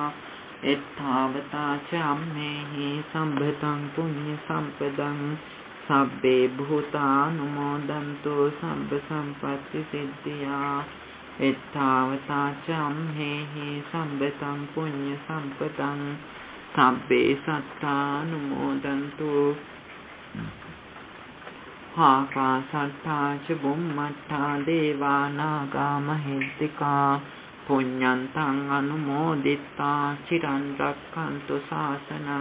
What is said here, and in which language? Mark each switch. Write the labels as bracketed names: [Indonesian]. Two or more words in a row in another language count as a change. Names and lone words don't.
[Pali] එත්තාවතාච අම්හෙහි සම්භතං පුඤ්ඤ සම්පදං සබ්බේ භූතානුමෝදන්තෝ සබ්බ සම්පatti සිද්ධියා. එත්තාවතාච අම්හෙහි සම්භතං පුඤ්ඤ සම්පදං සබ්බේ සත්තානුමෝදන්තෝ ආකාශට්ටා ච බුම්මට්ටා දේවා නාග මහිද්దికා පුඤ්ඤන්තං අනුමෝදිත්වා චිරන් රක්ඛන්තු ශාසනං.